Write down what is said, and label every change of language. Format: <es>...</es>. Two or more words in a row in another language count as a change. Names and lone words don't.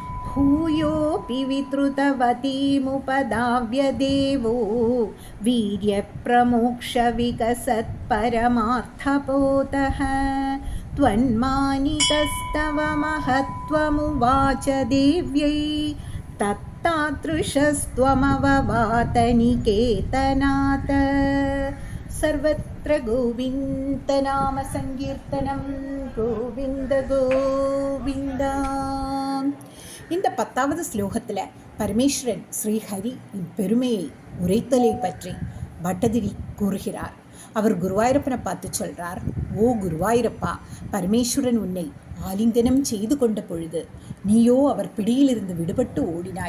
<sa>भूयोऽपि वितृतवतीमुपधाव्य देवो वीर्यप्रमोक्षविकसत्परमार्थपोतः त्वन्मानितस्तव महत्त्वमुवाच देव्यै तत्तादृशस्त्वमववातनिकेतनात् सर्वत्र गोविन्दनामसङ्कीर्तनं गोविन्द गोविन्द.</sa> <ta>இந்த 10வது ஸ்லோகத்தில் பரமேஸ்வரன் ஸ்ரீஹரியின் பெருமையை உரைத்தலை பற்றி பட்டதிரி கூறுகிறார். அவர் குருவாயூரப்பனை பார்த்து சொல்கிறார், ஓ குருவாயூரப்பா, பரமேஸ்வரன் உன்னை ஆலிங்கனம் செய்து கொண்ட பொழுது நீயோ அவர் பிடியிலிருந்து விடுபட்டு ஓடினாய்.</ta>